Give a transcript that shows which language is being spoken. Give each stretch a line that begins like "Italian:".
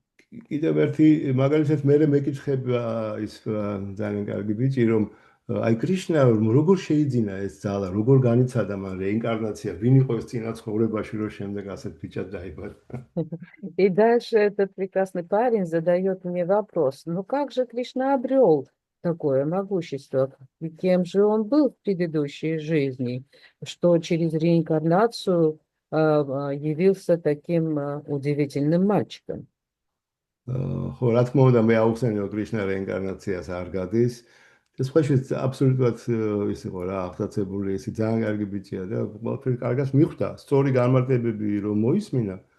Georgian: კიდევ ერთი მაგალითად მე მეკითხება ის ძალიან კარგი ბიჭი, რომ აი კრიშნა როგორ შეიძინა ეს ძალა, როგორ განიცადა მან რეინკარნაცია, ვინ იყო ეს წინა ცხოვრებაში, რომ შემდეგ ასეთ ბიჭად დაიბადა.
Russian: И дальше этот прекрасный парень задает мне вопрос, ну как же Кришна обрел такое могущество, и кем же он был в предыдущей жизни, что через реинкарнацию явился таким удивительным мальчиком.
Georgian: ხო, რა თქმა უნდა, მე აუხსენიო კრიშნა რეინკარნაციას არ გადის. ეს ხოშე აბსოლუტურად ის იყო რა, აღტაცებული, ისი ძალიან კარგი ბიჭია და ყველაფერი კარგად მიხვდა. სწორი განმარტებები რომ მოისმინა.